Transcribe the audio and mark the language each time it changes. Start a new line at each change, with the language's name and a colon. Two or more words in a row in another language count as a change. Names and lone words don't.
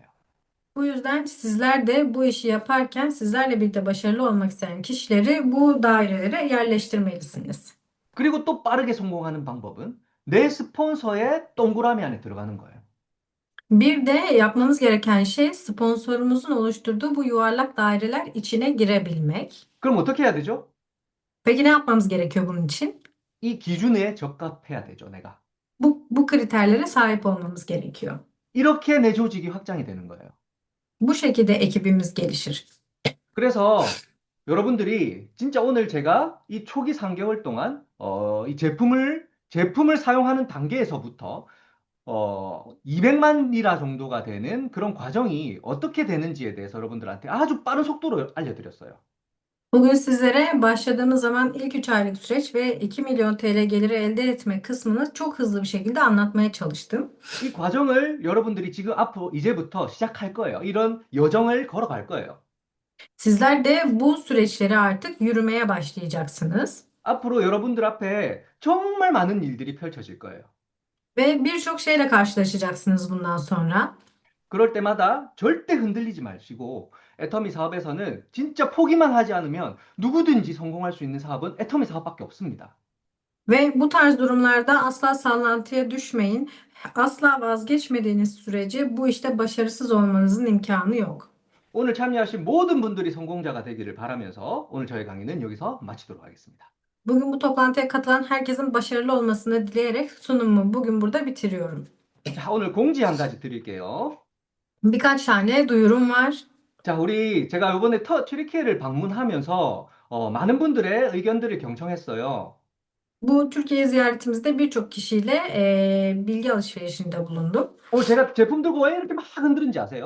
Turkish: Bu yüzden sizler de bu işi yaparken sizlerle birlikte başarılı olmak isteyen kişileri bu dairelere yerleştirmelisiniz.
Korean: 그리고 또 빠르게 성공하는 방법은 내 스폰서의 동그라미 안에 들어가는 거예요.
Turkish: Bir de yapmamız gereken şey sponsorumuzun oluşturduğu bu yuvarlak daireler içine girebilmek.
Korean: 그럼 어떻게 해야 되죠?
Turkish: Peki ne yapmamız gerekiyor bunun için?
Korean: 이 기준에 적합해야 되죠, 내가.
Turkish: Bu kriterlere sahip olmamız gerekiyor.
Korean: 이렇게 내 조직이 확장이 되는 거예요.
Turkish: Bu şekilde ekibimiz gelişir.
Korean: 그래서 여러분들이 진짜 오늘 제가 이 초기 3개월 동안 이 제품을 사용하는 단계에서부터 200만이라 정도가 되는 그런 과정이 어떻게 되는지에 대해서 여러분들한테 아주 빠른 속도로 알려드렸어요.
Turkish: Bugün sizlere başladığımız zaman ilk 3 aylık süreç ve 2 milyon TL geliri elde etme kısmını çok hızlı bir şekilde anlatmaya çalıştım.
Korean: 이 과정을 여러분들이 지금 앞으로 이제부터 시작할 거예요. 이런 여정을 걸어갈 거예요.
Turkish: Sizler de bu süreçleri artık yürümeye başlayacaksınız.
Korean: 앞으로 여러분들 앞에 정말 많은 일들이 펼쳐질 거예요.
Turkish: Ve birçok şeyle karşılaşacaksınız bundan sonra.
Korean: 그럴 때마다 절대 흔들리지 마시고 애터미 사업에서는 진짜 포기만 하지 않으면 누구든지 성공할 수 있는 사업은 애터미 사업밖에 없습니다.
Turkish: Ve bu tarz durumlarda asla sallantıya düşmeyin. Asla vazgeçmediğiniz sürece bu işte başarısız olmanızın imkanı yok.
Korean: 오늘 참여하신 모든 분들이 성공자가 되기를 바라면서 오늘 저희 강의는 여기서 마치도록 하겠습니다.
Turkish: Bugün bu toplantıya katılan herkesin başarılı olmasını dileyerek sunumumu bugün burada bitiriyorum.
Korean: 자, 오늘 공지 한 가지 드릴게요.
Turkish: Birkaç tane duyurum var.
Korean: 자, 제가 이번에 튀르키예를 방문하면서 많은 분들의 의견들을 경청했어요.
Turkish: Bu Türkiye ziyaretimizde birçok kişiyle bilgi alışverişinde bulundum.
Korean: 오늘 제가 제품 들고 왜 이렇게 막 흔드는지 아세요?